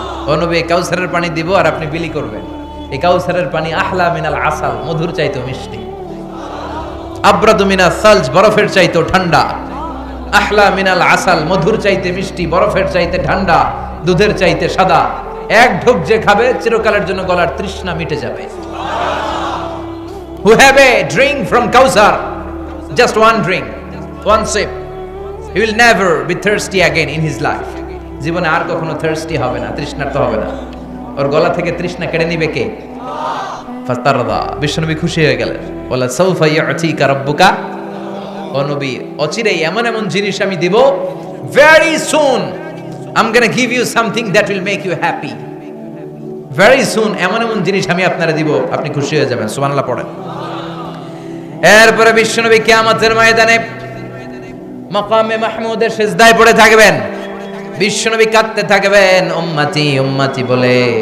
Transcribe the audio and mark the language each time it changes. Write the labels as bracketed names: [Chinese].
[Bangla] ও নবী, কাউসারের পানি দিব আর আপনি বিলি করবেন। এই কাউসারের পানি [Arabic] আহলা মিনাল আসাল, [Bangla] মধুর চাইতো মিষ্টি। [Arabic] আবরাদু মিনাস সালজ, [Bangla] বরফের চাইতো ঠান্ডা। [Arabic] আহলা মিনাল আসাল, [Bangla] মধুর চাইতে মিষ্টি, বরফের চাইতে ঠান্ডা, দুধের চাইতে সাদা। এক ঢোক যে খাবে চিরকালের জন্য গলার তৃষ্ণা মিটে যাবে। [English] Who have a drink from Kausar, just one drink, one sip, he will never be thirsty again in his life. [Bangla] জীবনে আর কখনো thirsty হবে না, তৃষ্ণার্ত হবে না। ওর গলা থেকে তৃষ্ণা কেড়ে নিবে কে? ফাতারদা, বিশ্বনবী খুশি হয়ে গেলেন। [Arabic] ওয়ালা সাউফা ইয়াতিকা রাব্বুকা, [Bangla] ও নবী, অচিরেই এমন এমন জিনিস আমি দিব, [English] very soon I'm going to give you something that will make you happy. [Bangla] very soon এমন এমন জিনিস আমি আপনারে দিব, আপনি খুশি হয়ে যাবেন। সুবহানাল্লাহ পড়েন। এরপরে বিশ্বনবী কিয়ামতের ময়দানে মাকামে মাহমুদের সিজদায় পড়ে থাকবেন। বিশ্বনবী কাঁদতে থাকবেন, উম্মতি উম্মতি বলে।